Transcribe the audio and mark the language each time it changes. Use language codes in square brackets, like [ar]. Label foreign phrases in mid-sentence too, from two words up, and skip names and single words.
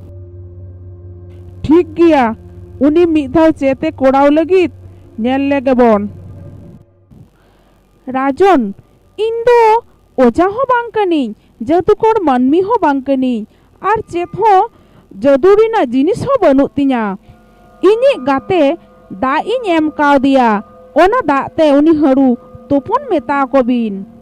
[sat] ঠিক গিয়া, উনি মিদ ধাও চেতে কোড়াও লাগিদ ñel lege bon। রাজন, ᱤᱧ ᱫᱚ ᱚᱡᱟ ᱦᱚᱸ ᱵᱟᱝ ᱠᱟᱹᱱᱟᱹᱧ, ᱡᱟᱹᱫᱩᱠᱚᱨ ᱢᱟᱹᱱᱢᱤ ᱦᱚᱸ ᱵᱟᱝ ᱠᱟᱹᱱᱟᱹᱧ, ᱟᱨ ᱪᱮᱫ ᱦᱚᱸ ᱡᱟᱹᱫᱩ ᱨᱮᱱᱟᱜ ᱡᱤᱱᱤᱥ ᱦᱚᱸ ᱵᱟᱹᱱᱩᱜ ᱛᱤᱧᱟ। ᱤᱧᱤᱡ ᱜᱟᱛᱮ ᱫᱟᱜ ᱤᱧ ᱮᱢ ᱠᱟᱣᱫᱮᱭᱟ, ᱚᱱᱟ ᱫᱟᱜ ᱛᱮ ᱩᱱᱤ ᱦᱟᱹᱨᱩ ᱛᱩᱯᱩᱱ ᱢᱮᱛᱟ ᱠᱚᱵᱤᱱ।